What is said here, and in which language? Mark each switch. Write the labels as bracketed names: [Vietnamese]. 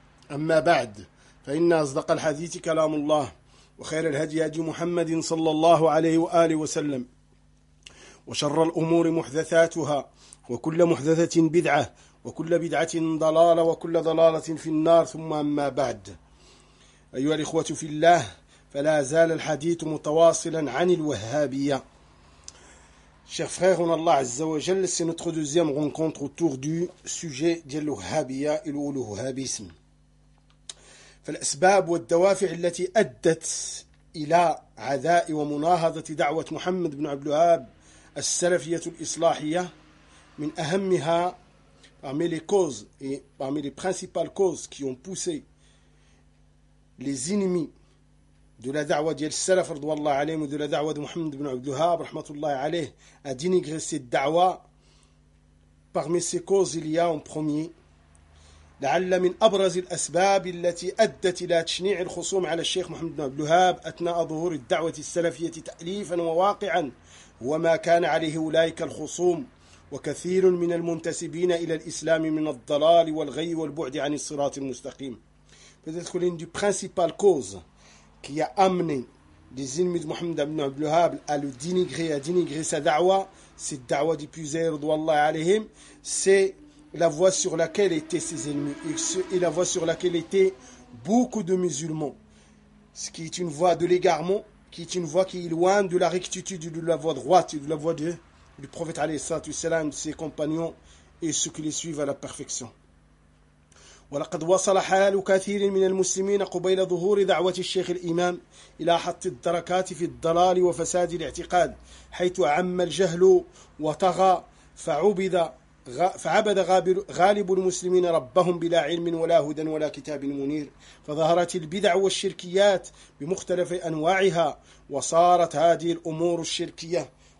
[Arabic] أما بعد، فإن أصدق الحديث كلام الله، وخير الهدي هدي محمد صلى الله عليه وآله وسلم، وشر الأمور محدثاتها، وكل محدثة بدعة، وكل بدعة ضلالة، وكل ضلالة في النار. ثم أما بعد، أيها الإخوة في الله، فلا زال الحديث متواصلا عن الوهابية. [French] Chers frères, on Allah Azza wa Jal, c'est notre deuxième rencontre autour du sujet de l'Wahhabiyya et le Wahhabisme. [Arabic] فالأسباب والدوافع التي أدت إلى عداء ومناهضة دعوة محمد بن عبد الوهاب السلفية الإصلاحية، من أهمها parmi les causes et parmi les principales causes qui ont poussé les ennemis de la دعوة ديال السلف رضوان الله عليهم ودول دعوة محمد بن عبد الوهاب رحمة الله عليه à dénigrer cette دعوة. Parmi ces causes il y a en premier لعل من أبرز الأسباب التي أدت إلى تشنيع الخصوم على الشيخ محمد بن عبد الوهاب أثناء ظهور الدعوة السلفية تأليفا وواقعا هو ما كان عليه أولئك الخصوم وكثير من المنتسبين إلى الإسلام من الضلال والغي والبعد عن الصراط المستقيم. [French] فتدخل إن دي principal cause qui a amené les ennemis de محمد بن عبد الوهاب à le dénigrer, à dénigrer sa da'wa, cette da'wa du puiser رضوان الله عليهم, c'est la voie sur laquelle étaient ses ennemis et la voie sur laquelle étaient beaucoup de musulmans, ce qui est une voie de l'égarement, qui est une voie qui est loin de la rectitude, de la voie droite, de la voie du prophète alayhi salam, de ses compagnons et ceux qui les suivent à la perfection. [Arabic] ولقد وصل حال كثير من المسلمين قبيل ظهور دعوة الشيخ الإمام إلى حط الدركات في الضلال وفساد الاعتقاد، حيث عم الجهل وطغى فعبد فعبد غالب المسلمين ربهم بلا علم ولا هدى ولا كتاب منير، فظهرت البدع والشركيات بمختلف أنواعها، وصارت هذه الأمور الشركية